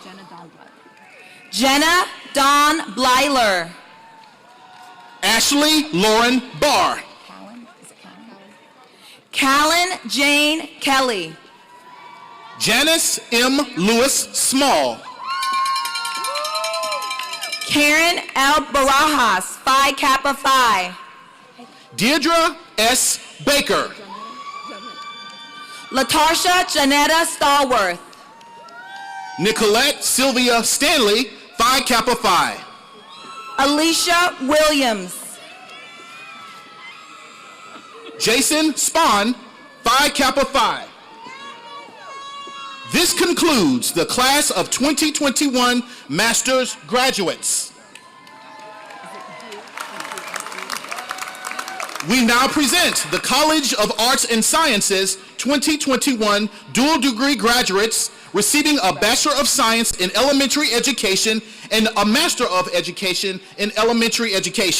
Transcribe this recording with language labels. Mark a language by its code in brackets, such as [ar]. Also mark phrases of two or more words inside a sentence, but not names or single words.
[en] Jenna Dawn Blyler. Ashley Lauren Barr. Callan Jane Kelly. Janice M. Lewis Small. Karen L. Barajas, Phi Kappa Phi. Deirdre S. Baker. Latarsha Janetta Stallworth. Nicolette Sylvia Stanley, Phi Kappa Phi. Alicia Williams. Jason Spahn, Phi Kappa Phi. This concludes the class of 2021 master's graduates. We now present the College of Arts and Sciences 2021 dual degree graduates receiving a Bachelor of Science in Elementary Education and a Master of Education in Elementary Education.